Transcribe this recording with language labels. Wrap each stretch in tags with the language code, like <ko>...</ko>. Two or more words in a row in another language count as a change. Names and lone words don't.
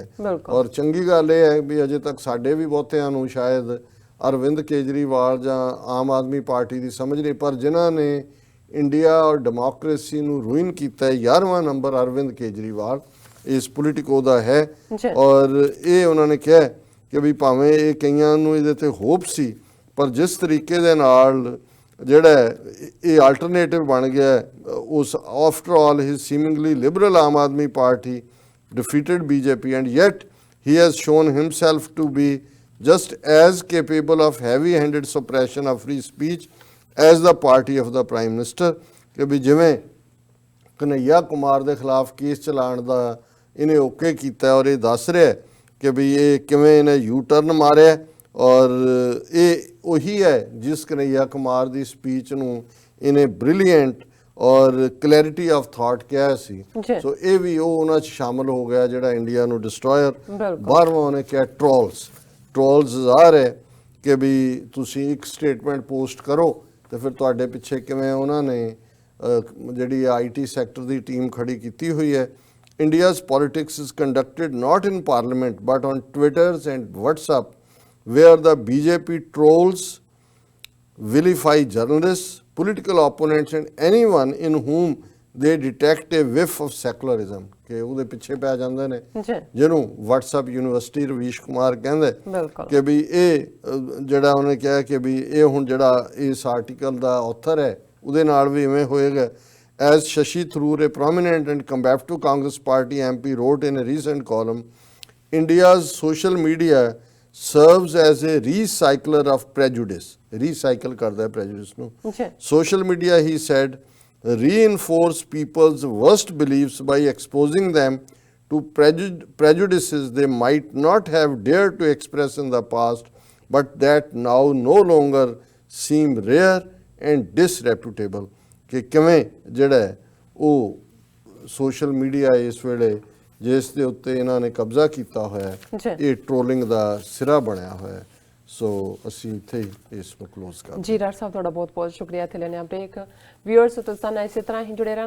<pa>ਔਰ ਚੰਗੀ ਗੱਲ ਇਹ ਹੈ ਵੀ ਅਜੇ ਤੱਕ ਸਾਡੇ ਵੀ ਬਹੁਤਿਆਂ ਨੂੰ ਸ਼ਾਇਦ ਅਰਵਿੰਦ ਕੇਜਰੀਵਾਲ ਜਾਂ ਆਮ ਆਦਮੀ ਪਾਰਟੀ ਦੀ ਸਮਝ ਨਹੀਂ, ਪਰ ਜਿਨ੍ਹਾਂ ਨੇ ਇੰਡੀਆ ਔਰ ਡੈਮੋਕ੍ਰੇਸੀ ਨੂੰ ਰੂਇਨ ਕੀਤਾ, 11ਵਾਂ ਨੰਬਰ ਅਰਵਿੰਦ ਕੇਜਰੀਵਾਲ ਇਸ ਪੋਲੀਟਿਕੋ ਦਾ ਹੈ। ਔਰ ਇਹ ਉਹਨਾਂ ਨੇ ਕਿਹਾ ਕਿ ਵੀ ਭਾਵੇਂ ਇਹ ਕਈਆਂ ਨੂੰ ਇਹਦੇ ਤੇ ਹੋਪ ਸੀ, ਪਰ ਜਿਸ ਤਰੀਕੇ ਦੇ ਨਾਲ ਜਿਹੜਾ ਇਹ ਆਲਟਰਨੇਟਿਵ ਬਣ ਗਿਆ ਉਸ</pa> <en>after all his seemingly liberal ਆਮ ਆਦਮੀ ਪਾਰਟੀ defeated BJP, and yet he has shown himself to be just as capable of heavy-handed suppression of free speech as the party of the Prime Minister।</en> <pa>ਕਿ ਵੀ ਜਿਵੇਂ ਕਨਈਆ ਕੁਮਾਰ ਦੇ ਖਿਲਾਫ ਕੇਸ ਚਲਾਉਣ ਦਾ ਇਹਨੇ ਓਕੇ ਕੀਤਾ, ਔਰ ਇਹ ਦੱਸ ਰਿਹਾ ਕਿ ਵੀ ਇਹ ਕਿਵੇਂ ਇਹਨੇ ਯੂ ਟਰਨ ਮਾਰਿਆ, ਔਰ ਇਹ ਉਹੀ ਹੈ ਜਿਸ ਕਨਈਆ ਕੁਮਾਰ ਦੀ ਸਪੀਚ ਨੂੰ ਇਹਨੇ ਬ੍ਰਿਲੀਅੰਟ ਔਰ</pa> <en>clarity of thought</en> <pa>ਕਿਹਾ ਸੀ। ਸੋ ਇਹ ਵੀ ਉਹ ਉਹਨਾਂ 'ਚ ਸ਼ਾਮਲ ਹੋ ਗਿਆ ਜਿਹੜਾ ਇੰਡੀਆ ਨੂੰ ਡਿਸਟਰੋਇਰ। 12ਵਾਂ ਉਹਨੇ ਕਿਹਾ ਟਰੋਲਸ ਜ਼ਾਹਰ ਹੈ ਕਿ ਵੀ ਤੁਸੀਂ ਇੱਕ</pa> <en>statement post</en> <pa>ਕਰੋ ਤੇ ਫਿਰ ਤੁਹਾਡੇ ਪਿੱਛੇ ਕਿਵੇਂ ਉਹਨਾਂ ਨੇ ਜਿਹੜੀ</pa> <en>IT sector</en> <pa>ਦੀ ਟੀਮ ਖੜੀ ਕੀਤੀ ਹੋਈ ਹੈ,</pa> <en>India's politics is conducted not in parliament but on Twitters and WhatsApp, where the BJP trolls, vilify journalists, political opponents and anyone in whom they detect a whiff of secularism।</en> <pa>ਕਿ ਉਹਦੇ ਪਿੱਛੇ ਪੈ ਜਾਂਦੇ ਨੇ ਜੀ ਜਿਹਨੂੰ WhatsApp ਯੂਨੀਵਰਸਿਟੀ ਰਵੀਸ਼ ਕੁਮਾਰ ਕਹਿੰਦੇ ਬਿਲਕੁਲ ਕਿ ਵੀ ਇਹ ਜਿਹੜਾ ਉਹਨੇ ਕਿਹਾ ਕਿ ਵੀ ਇਹ ਹੁਣ ਜਿਹੜਾ ਇਸ ਆਰਟੀਕਲ ਦਾ ਆਥਰ ਹੈ ਉਹਦੇ ਨਾਲ ਵੀ ਇਵੇਂ ਹੋਏਗਾ।</pa> <en>As Shashi Tharoor, a prominent and combative Congress party MP, wrote in a recent column, India's social media serves as a recycler of prejudice।</en> <pa>Recycle ਕਰਦਾ ਹੈ prejudice nu। ਜੀ</pa> <en>Social media, he said, reinforce people's worst beliefs by exposing them to prejudices they might not have dared to express in the past, but that now no longer seem rare and disreputable।</en> <pa>ਕਿ ਕਿਵੇਂ ਜਿਹੜਾ ਹੈ ਉਹ</pa> <en>social media</en> <pa>ਇਸ ਵੇਲੇ ਜਿਸ ਦੇ ਉੱਤੇ ਇਹਨਾਂ ਨੇ ਕਬਜ਼ਾ ਕੀਤਾ ਹੋਇਆ ਹੈ ਜੀ ਇਹ ਟ੍ਰੋਲਿੰਗ ਦਾ ਸਿਰਾ ਬਣਿਆ ਹੋਇਆ ਹੈ। ਸੋ ਅਸੀਂ ਇੱਥੇ ਹੀ ਇਸ ਨੂੰ ਕਲੋਜ਼ ਕਰਦੇ ਹਾਂ। ਜੀ ਡਾਕਟਰ ਸਾਹਿਬ ਤੁਹਾਡਾ ਬਹੁਤ ਬਹੁਤ ਸ਼ੁਕਰੀਆ। ਇੱਥੇ ਲੈਣੇ ਆ ਬ੍ਰੇਕ। ਵਿਊਅਰਸ ਤੁਸੀਂ ਨਾਲ ਇਸੇ ਤਰ੍ਹਾਂ ਹੀ ਜੁੜੇ ਰਹਿਣਾ।</pa>